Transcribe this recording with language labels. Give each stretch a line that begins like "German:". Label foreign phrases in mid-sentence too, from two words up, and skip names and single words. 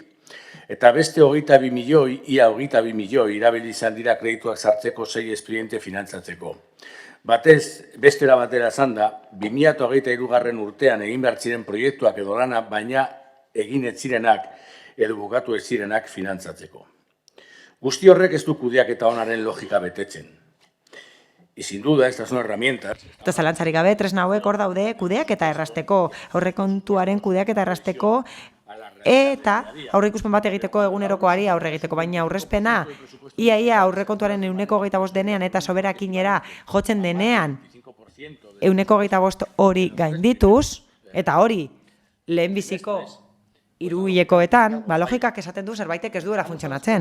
Basque: Eta beste 22 milioi, ia 22 milioi irabili izan dira kredituak sartzeko 6 espediente finantzatzeko. Bestera batera esan da, 2023 urtean egin behar ziren proiektuak edo lana, baina egin ez zirenak edo bukatu ez zirenak finantzatzeko. Guzti horrek ez du kudeaketa onaren logika betetzen.
Spanish: Y sin duda, estas son herramientas.
Basque: Eta zalantzarik gabe, tresna hauek hor daude kudeaketa errazteko, aurrekontuaren kudeaketa errazteko, eta aurreikuspen bat egiteko egunerokoari aurre egiteko, baina aurrezpena, ia aurrekontuaren 125 denean eta soberakinera jotzen denean 125 hori gaindituz, eta hori lehenbiziko hiruhilekoetan, logikak esaten du zerbaitek ez duela funtzionatzen.